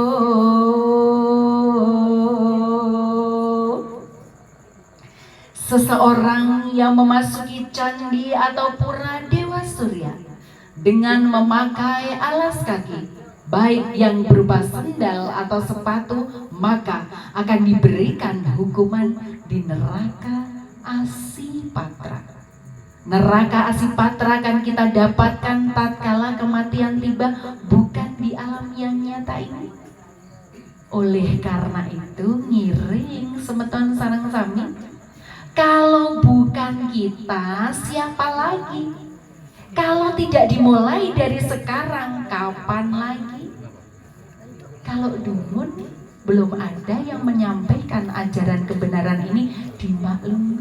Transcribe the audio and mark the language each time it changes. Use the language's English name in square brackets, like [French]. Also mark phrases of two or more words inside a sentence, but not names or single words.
[Indonesian] Seseorang yang memasuki candi atau pura Dewa Surya dengan memakai alas kaki, baik yang berupa sendal atau sepatu, maka akan diberikan hukuman di neraka Asipatra. Neraka Asipatra akan kita dapatkan tatkala kematian tiba, bukan di alam yang nyata ini. Oleh karena itu [Balinese] ngiring semeton sareng sami, [Indonesian] kalau bukan kita siapa lagi? Kalau tidak dimulai dari sekarang, kapan lagi? Kalau dumun belum ada yang menyampaikan ajaran kebenaran ini, dimaklumi.